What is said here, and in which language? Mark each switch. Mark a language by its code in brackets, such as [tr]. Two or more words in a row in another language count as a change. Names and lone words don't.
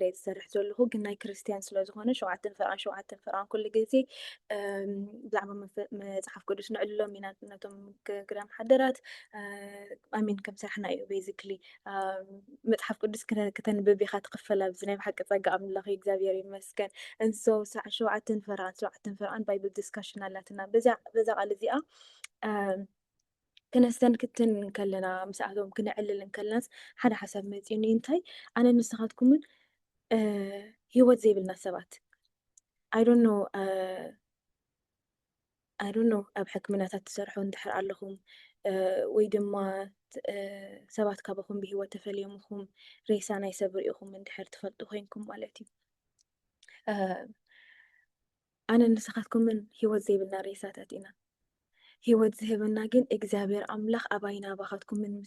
[ti] ዝሰርሕ ዘለኹ ግን ናይ ክርስቲያን ስለዝኾነ 7 ፍርቃን ኩሉ ግዜ ብዛዕባ መፅሓፍ ቅዱስ ንዕልሎም ኢና ነቶም ግዳም ሓደራት ኣሚን ከም ስራሕና እዩ ቤዚክሊ መፅሓፍ ቅዱስ ከተንብብ ኢኻ ትኽፈል ኣብዚ ናይ ብሓቂ ፀጋ ኣምላኽ እግዚኣብሔር ይመስገን እንሶ 7 ፍርቃን [en] Bible discussion [ti] ኣላትና በዛ ቃል እዚኣ ክነስተንክትን ከለና ምስኣቶም ክንዕልል ከለናስ ሓደ ሓሳብ መፂኡኒ እንታይ ኣነ ንስኻትኩምን ሂወት ዘይብልና ሰባት [en] I don't know [ti] ኣብ ሕክምናታት ትሰርሑ እንድሕር ኣለኹም ወይ ድማ ሰባት ካባኹም ብሂወት ተፈልዮምኹም ሬሳ ናይ ሰብ ሪኢኹም እንድሕር ትፈልጡ ኮይንኩም ማለት እዩ ኣነ ንስኻትኩምን ሂወት ዘይብልና ሬሳታት ኢና ሂወት ዝህበና ግን እግዚአብሔር ኣምላኽ ኣባይና ባኻትኩምን ምስ